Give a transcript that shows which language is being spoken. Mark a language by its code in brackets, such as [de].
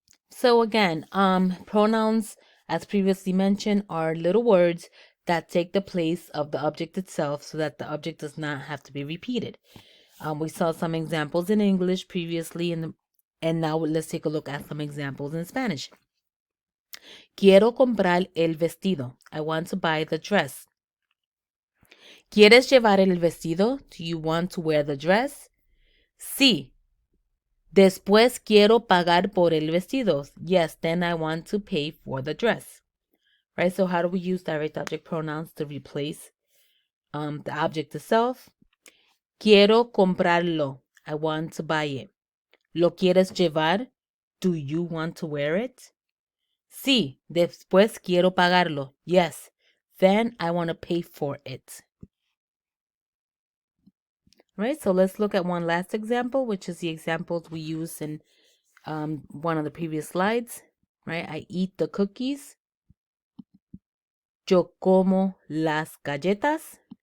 [en] So again, pronouns, as previously mentioned, are little words that take the place of the object itself so that the object does not have to be repeated. We saw some examples in English previously, and now let's take a look at some examples in Spanish. [es] Quiero comprar el vestido. [en] I want to buy the dress. [es] ¿Quieres llevar el vestido? [en] Do you want to wear the dress? [es] Sí. Después quiero pagar por el vestido. [en] Yes, then I want to pay for the dress. Right, so how do we use direct object pronouns to replace the object itself? [es] Quiero comprarlo. [en] I want to buy it. [es] ¿Lo quieres llevar? [en] Do you want to wear it? [es] Sí, después quiero pagarlo. [en] Yes, then I want to pay for it. Right, so let's look at one last example, which is the examples we used in one of the previous slides. Right, I eat the cookies. [es] Yo como las galletas.